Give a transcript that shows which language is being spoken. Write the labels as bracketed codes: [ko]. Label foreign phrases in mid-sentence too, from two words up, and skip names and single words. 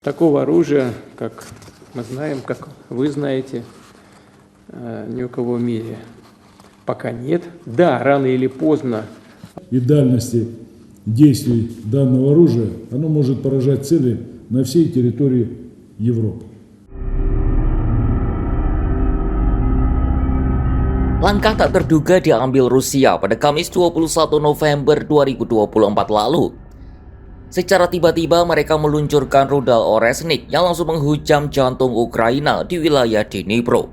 [ru] Такого оружия, как мы знаем, как вы знаете, ни у кого в мире пока нет. Да, рано или поздно. И дальности действий данного оружия, оно может поражать цели на всей территории Европы. [id] Langkah tak terduga diambil Rusia pada Kamis 21 November 2024 lalu. Secara tiba-tiba mereka meluncurkan rudal Oresnik yang langsung menghujam jantung Ukraina di wilayah Dnipro.